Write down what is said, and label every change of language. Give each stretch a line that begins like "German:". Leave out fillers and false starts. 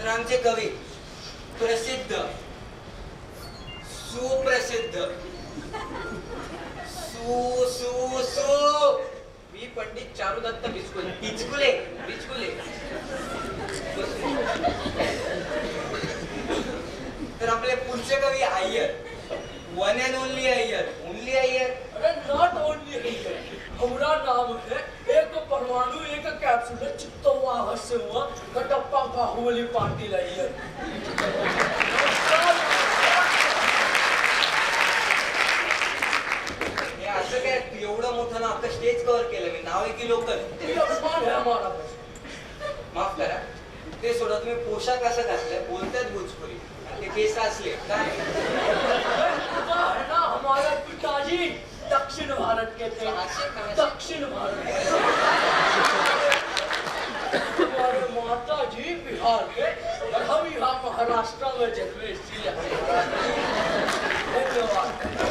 Marathi: तर आमचे कवी प्रसिद्ध, सुप्रसिद्ध, सु सु सु मी पंडित चारुदत्त बिचकुले. बिचकुले बिचकुले. तर आपले पुढचे कवी Iyer,
English: one and only
Marathi: Iyer.
English: Only Iyer? अरे not only
Hindi: अय्यर, हमारा नाम है एक परमाणु एक कैप्सूल चित्तवा हस्यवा कटप्पा बाहुबली पाटिल अय्यर.
Marathi: असं काय एवढं मोठं नाव आपलं स्टेज कव्हर केलं मी, नाव आहे की लोकल? माफ करा, ते सोडा. तुम्ही पोशाख कसं घातलाय? बोलतात भोजपुरी, ते केस असले काय?
Hindi: ना हमारा पिताजी दक्षिण भारत के थे. दक्षिण भारत. हमारे माता जी बिहार के और हम यहाँ महाराष्ट्र में जन्मे, इसलिए धन्यवाद.